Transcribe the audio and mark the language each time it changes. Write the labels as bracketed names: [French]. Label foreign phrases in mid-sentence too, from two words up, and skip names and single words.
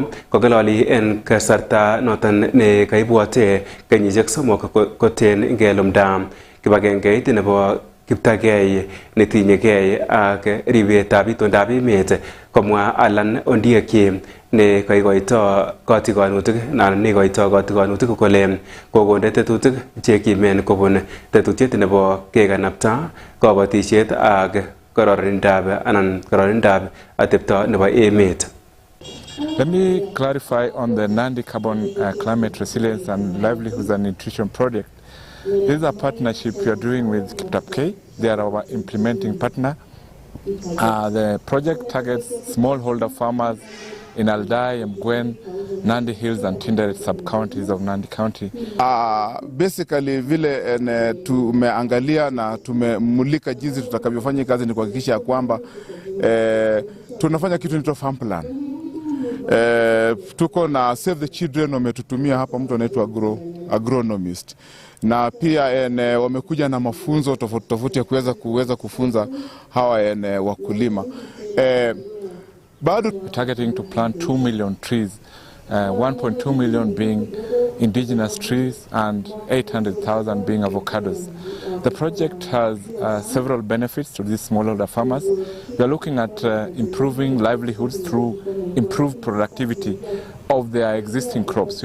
[Kalenjin] Kokiloli en kasarta noton ne kaibwote kenyisiek 3 koten ngelumda kibagengeit nebo kiptagei netinyegei ak ribetab itondab emet komwa Alan Ondieki ne kaikoito kotikonutik anan neikoito kotikonutik kole kokonde tetutik chekimen kobun tetutiet nebo kekanapta kabatisiet ak kororindab atepto nebo emet. [English] Let me clarify on the Nandi Carbon Climate Resilience and Livelihoods and Nutrition Project. This is a partnership we are doing with KIPTAP-K. They are our implementing partner. The project targets smallholder farmers in Aldai, Mgwen, Nandi Hills and Tinderet sub-counties of Nandi County. [Swahili] Basically vile tumeangalia na tumemulika jinsi tutakavyofanya kazi ni kuhakikisha kwamba tunafanya kitu inaitwa [English] farm plan. [Swahili] Tuko na Save the Children wametutumia hapa mtu anaitwa agronomist. Na pia wamekuja na mafunzo tofauti ya kuweza kufunza hawa wakulima. [English] Targeting to plant 2 million trees, 1.2 million being indigenous trees and 800,000 being avocados. The project has several benefits to these smallholder farmers. We are looking at improving livelihoods through improved productivity of their existing crops.